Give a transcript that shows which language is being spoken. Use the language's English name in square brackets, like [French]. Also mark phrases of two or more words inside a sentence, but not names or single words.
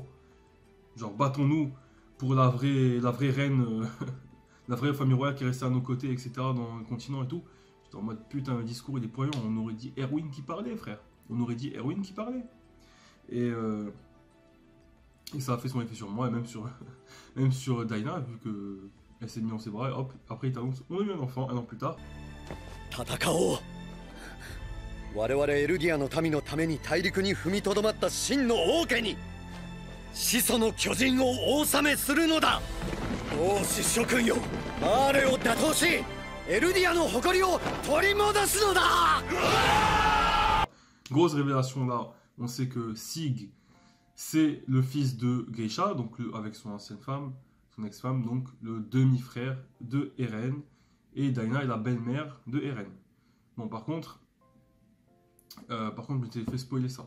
[French] Genre, battons-nous pour la vraie reine, la vraie famille royale qui est restée à nos côtés, etc., dans le continent et tout. J'étais en mode, putain, le discours, il est poignant. On aurait dit Erwin qui parlait, frère. On aurait dit Erwin qui parlait. Et ça a fait son effet sur moi, et même sur, même sur Dinah, vu que elle s'est mise dans ses bras, et hop, après il t'annonce, on a eu un enfant, un an plus tard. [Japanese] 戦おう。我々エルディアの民のために大陸に踏みとどまった真の王家に始祖の巨人をお納めするのだ。王子諸君よ、マーレを打倒しエルディアの誇りを取り戻すのだ。 [French] Grosse révélation là, on sait que Sig, c'est le fils de Grisha, donc avec son ancienne femme, son ex-femme, donc le demi-frère de Eren, et Dinah est la belle-mère de Eren. Bon, par contre, je m'étais fait spoiler ça.